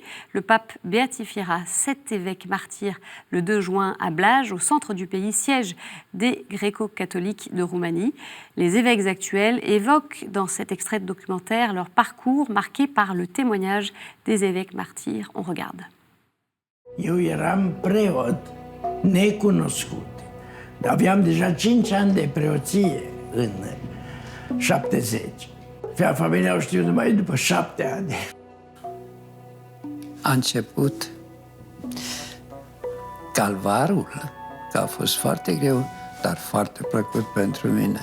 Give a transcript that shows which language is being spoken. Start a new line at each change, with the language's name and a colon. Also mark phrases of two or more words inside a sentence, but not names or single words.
French: Le pape béatifiera 7 évêques martyrs le 2 juin à Blaj, au centre du pays, siège des gréco-catholiques de Roumanie. Les évêques actuels évoquent dans cet extrait de documentaire leur parcours marqué par le témoignage des évêques martyrs. On regarde.
Romanian: Eu eram preot necunoscut. Aveam deja 5 ani de preoție în 70. Familia o știu numai după 7 ani. A început calvarul, că a fost foarte greu, dar foarte plăcut pentru mine.